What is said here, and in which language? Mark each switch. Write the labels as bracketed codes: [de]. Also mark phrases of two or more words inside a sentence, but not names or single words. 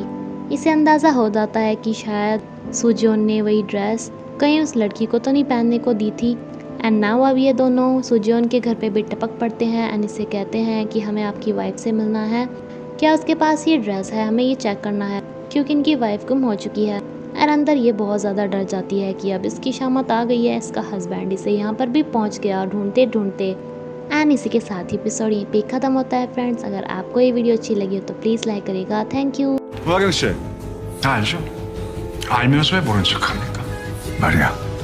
[hi] इसे अंदाज़ा हो जाता है कि शायद सुजोन ने वही ड्रेस कहीं उस लड़की को तो नहीं पहनने को दी थी [en] and now [hi] अब ये दोनों सुजोन के घर पे भी टपक पड़ते हैं एंड इसे कहते हैं कि हमें आपकी वाइफ से मिलना है, क्या उसके पास ये ड्रेस है, हमें ये चेक करना है क्योंकि इनकी वाइफ गुम हो चुकी है। और अंदर ये बहुत ज़्यादा डर जाती है कि अब इसकी शामत आ गई है, इसका हस्बैंड इसे यहाँ पर भी पहुँच गया ढूंढते ढूंढते। एंड इसी के साथ ही एपिसोड यहीं पे ख़त्म होता है फ्रेंड्स। अगर आपको ये वीडियो अच्छी लगी हो तो [en] please like [hi] करेगा। [en] thank you. [ko] 우하경 씨, 다 알죠? 알면서 왜 모른 척합니까? 말이야,